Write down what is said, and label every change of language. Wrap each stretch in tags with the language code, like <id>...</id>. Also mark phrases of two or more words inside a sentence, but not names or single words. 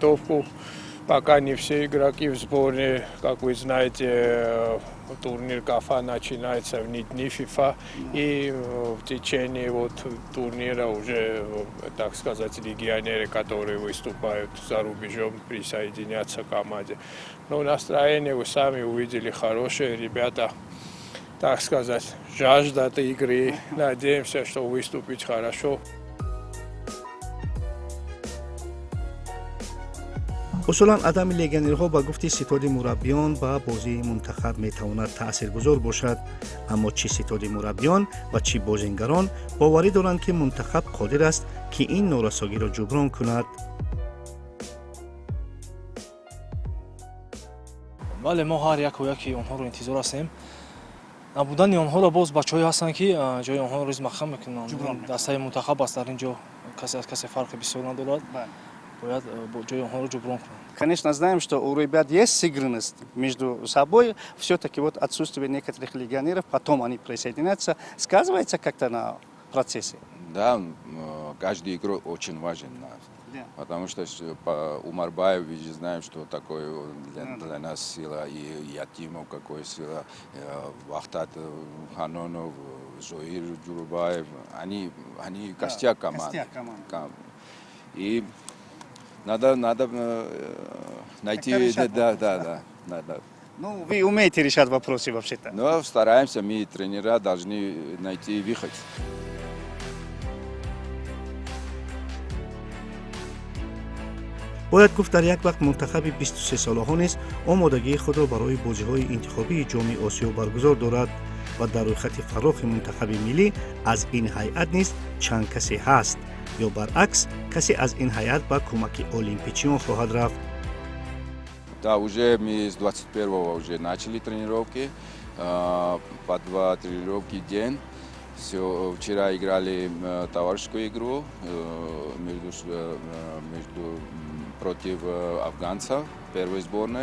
<ru>Пока не все игроки в сборной, как вы знаете, турнир КАФА начинается в дни ФИФА, и в течение вот турнира уже, так сказать, легионеры, которые выступают за рубежом, присоединятся к команде. Но настроение вы сами увидели хорошее, ребята, так сказать, жаждут игры, надеемся, что выступить хорошо.</ru> <tg>усулан адами легионерҳо ба гуфти ситоди мураббиён ба бозии мунтахаб метавонад таъсиргузор бошад, аммо чӣ ситоди мураббиён ва чӣ бозингарон боварӣ доранд ки мунтахаб қодир аст ки ин норасогиро ҷуброн кунад. бале мо ҳар яку яки онҳоро интизор ҳастем. набудани онҳоро боз бачаҳое ҳастанд ки ҷои онҳоро риз махам мекунанд. дастаи мунтахаб аст дар ин ҷо касе аз касе фарқи бисёр надорад. Бояд ҷои онҳоро ҷуброн кунанд.</tg> <ru>Конечно, знаем, что у ребят есть сыгранность между собой. Все-таки вот отсутствие некоторых легионеров, потом они присоединятся, сказывается как-то на процессе. Да, каждый игрок очень важен. Да. Потому что по Умарбаев, мы же знаем, что такое для нас сила, и Ятимов какой сила, Вахтат Ханонов, Зоир Джурубаев, они костяк команды. И надо найти, да. Ну, вы умеете решать вопросы вообще-то. Но стараемся, мы, тренера, должны найти выход.</ru> <tg>бояд гуфт дар як вақт мунтахаби 23 солаҳо низ омодагии худро барои бозиҳои интихобии ҷоми осиё баргузор дорад ва дар рӯйхати фарохи мунтахаби миллӣ аз ин ҳайат низ чанд касе ҳаст, ё баръакс касе аз ин ҳайат ба кӯмаки олимпичиён хоҳад рафт.</tg> <ru>Да, уже мы с 21-го уже начали тренировки, по 2 тренировки в день. Вчера играли товарищескую игру против афганцев первой сборной.</ru>